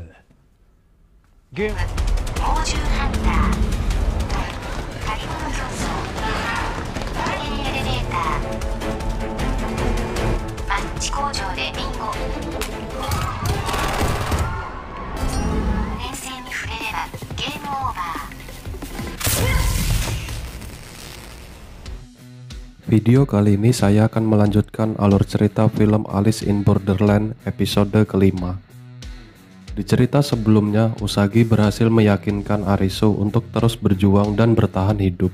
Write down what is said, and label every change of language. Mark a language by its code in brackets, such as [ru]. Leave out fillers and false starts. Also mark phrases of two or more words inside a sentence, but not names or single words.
[ja] 猛獣ハンター借り物競争無限エレベーターマッチ工場でビンゴ連戦に触れればゲームオーバー。 [id] Video kali ini saya akan melanjutkan alur cerita film Alice in Borderland episode kelima. Di cerita sebelumnya, Usagi berhasil meyakinkan Arisu untuk terus berjuang dan bertahan hidup.